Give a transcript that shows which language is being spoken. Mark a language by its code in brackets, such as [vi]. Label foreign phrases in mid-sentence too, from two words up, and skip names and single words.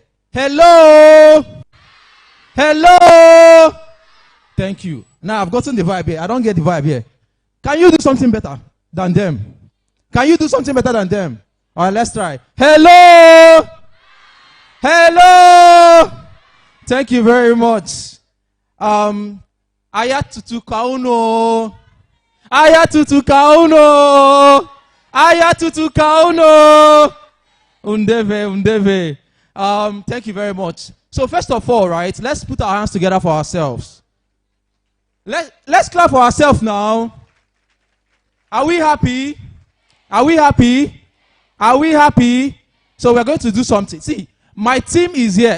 [en] Hello? Hello? Thank you. Now I've gotten the vibe here. I don't get the vibe here. Can you do something better than them? Can you do something better than them? All right, let's try. Hello? Hello? Thank you very much. Ayatutu kauno. Ayatutu kauno. Ayatutu kauno. Undeve. Thank you very much. So first of all, right, let's put our hands together for ourselves. Let's clap for ourselves now. Are we happy? Are we happy? Are we happy? So we're going to do something. See, my team is here.